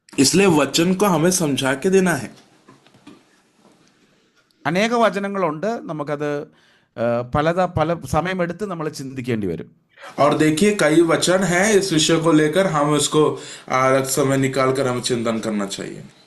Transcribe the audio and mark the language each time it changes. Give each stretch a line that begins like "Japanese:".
Hindi: इसलिए वचन को हमें समझा के देना है.
Malayalam: അനേക വചനങ്ങളുണ്ട്, നമുക്കത് പല സമയമെടുത്ത് നമ്മൾ ചിന്തിക്കേണ്ടി വരും.
Hindi: और देखिए कई वचन हैं इस विषय को लेकर, हम उसको समय निकाल कर हमें चिंतन करना चाहिए.